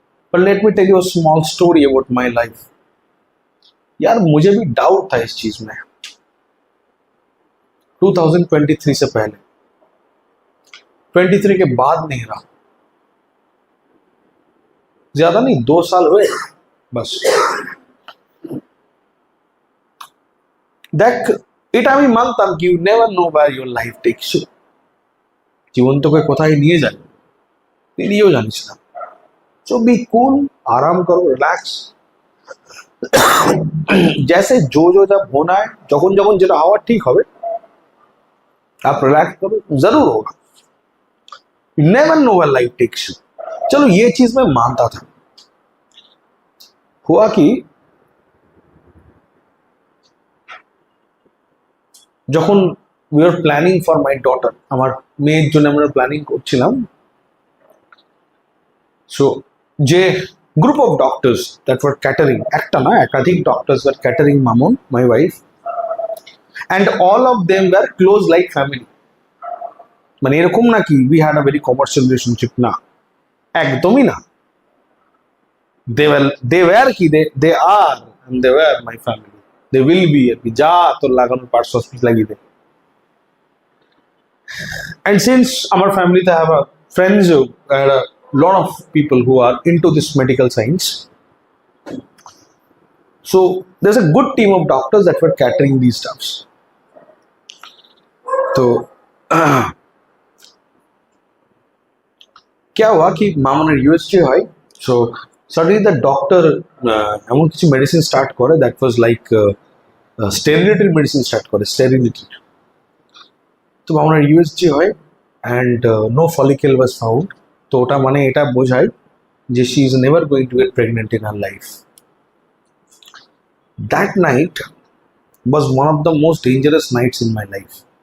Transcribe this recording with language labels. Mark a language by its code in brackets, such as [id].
[en] But let me tell you a small story about my life. [hi] यार मुझे भी doubt था इस चीज में 2023 से पहले, 23 के बाद नहीं रहा, ज्यादा नहीं 2 साल हुए बस। [bn] দেখ এটা আমি মানতাম কি [en] you never know where your life takes you, [bn] জীবন তোকে কোথায় নিয়ে যায় তুই নিজেও জানিস না। [en] so be cool, [hi] आराम करो, [en] Relax. [hi] जैसे जो जब होना है, [bn] যখন যখন যেটা হওয়ার ঠিক হবে [hi] आप रिलैक्स करो, जरूर होगा। [en] Never know where life takes you. [hi] चलो ये चीज मैं मानता था। हुआ कि [bn] যখন [en] we were planning for my daughter, [bn] আমার মেয়ের জন্য আমরা প্ল্যানিং করছিলাম, সো যে group of doctors that war catering, একটা না একাধিক doctors war catering Mamun, my wife, and [en] All of them were close like family. [bn] মানে এরকম না কি [en] we had a very commercial relationship, [bn] না, একদমই না। [en] They were কি they are and they were my family, they will be. [bn] আর কি যা তোর লাগানোর পার্টস হসপিটাল লাগিয়ে দে। [en] And since our family they have friends, a lot of people who are into this medical science, so there's a good team of doctors that were catering these stuffs. [hi] तो क्या हुआ कि [bn] मामूনের USG হয়, [en] so suddenly the doctor [bn] এমন কিছু medicine start করে [en] that was like sterility [bn] medicine start করে, sterility। তো মামুনের ইউএসজি হয় [en] and no follicle was found। [bn] তো ওটা মানে এটা বোঝায় যে [en] she is never going to get pregnant in her life। That night was one of the most dangerous nights in my life।